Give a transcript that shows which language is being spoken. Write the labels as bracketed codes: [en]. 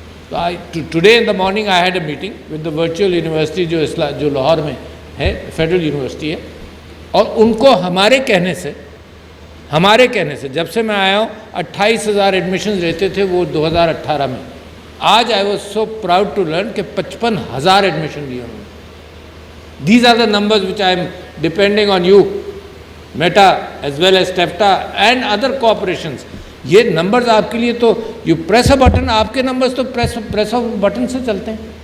[ur] تو [en] today in the morning I had a meeting with the virtual university [ur] جو لاہور میں ہے, فیڈرل یونیورسٹی ہے, اور ان کو ہمارے کہنے سے جب سے میں آیا ہوں 28,000 ایڈمیشنز رہتے تھے وہ 2018 میں, [en] آج I was so proud to learn [ur] کہ 55,000 ایڈمیشن لیے انہوں نے. [en] These are the numbers which I am depending on you, meta as well as ٹیفٹا and other کوآپریشنز. [ur] یہ نمبرز آپ کے لیے تو [en] you press a button, [ur] آپ کے نمبرز تو پریس آف بٹن سے چلتے ہیں.